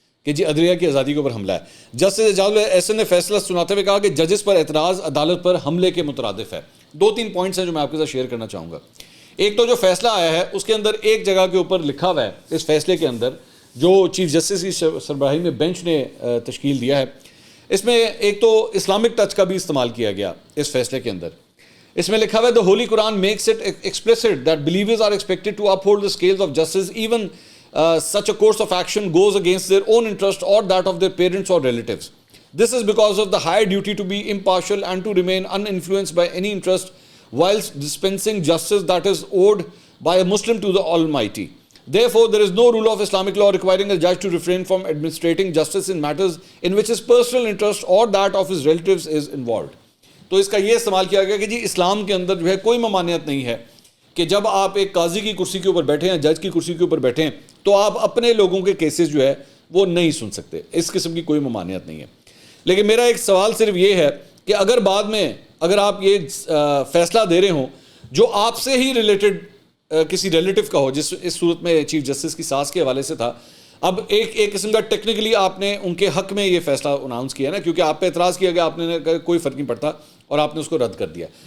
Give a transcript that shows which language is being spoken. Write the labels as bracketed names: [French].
[Urdu] کہ جی عدلیہ کی آزادی کے اوپر حملہ ہے. جسٹس اعجاز احسن نے فیصلہ سناتے ہوئے کہا کہ ججز پر اعتراض عدالت پر حملے کے مترادف ہے. 2-3 پوائنٹس ہیں جو میں آپ کے ساتھ شیئر کرنا چاہوں گا. ایک تو جو فیصلہ آیا ہے اس کے اندر ایک جگہ کے اوپر لکھا ہوا ہے اس فیصلے کے اندر جو چیف جسٹس کی سربراہی میں بینچ نے تشکیل دیا ہے, اس میں ایک تو اسلامک ٹچ کا بھی استعمال کیا گیا اس فیصلے کے اندر. اس میں لکھا ہوا ہے [English] the Holy Quran makes it explicit that believers are expected to uphold the scales of justice even such a course of action goes against their own interest or that of their parents or relatives. This is because of the high duty to be impartial and to remain uninfluenced by any interest whilst dispensing justice that is owed by a Muslim to the Almighty. Therefore, there is no rule of Islamic law requiring a judge to refrain from administrating justice in matters in which his personal interest or that of his relatives is involved. [Urdu] تو اس کا یہ استعمال کیا گیا کہ جی اسلام کے اندر جو ہے کوئی ممانعت نہیں ہے کہ جب آپ ایک قاضی کی کرسی کے اوپر بیٹھے ہیں, جج کی کرسی کے اوپر بیٹھے ہیں, تو آپ اپنے لوگوں کے کیسز جو ہے وہ نہیں سن سکتے. اس قسم کی کوئی ممانعت نہیں ہے. لیکن میرا ایک سوال صرف یہ ہے کہ اگر بعد میں اگر آپ یہ فیصلہ دے رہے ہوں جو آپ سے ہی ریلیٹڈ کسی ریلیٹیو کا ہو, جس اس صورت میں چیف جسٹس کی ساس کے حوالے سے تھا, اب ایک قسم کا ٹیکنیکلی آپ نے ان کے حق میں یہ فیصلہ اناؤنس کیا نا, کیونکہ آپ پہ اعتراض کیا گیا, آپ نے کہا کوئی فرق نہیں پڑتا اور آپ نے اس کو رد کر دیا.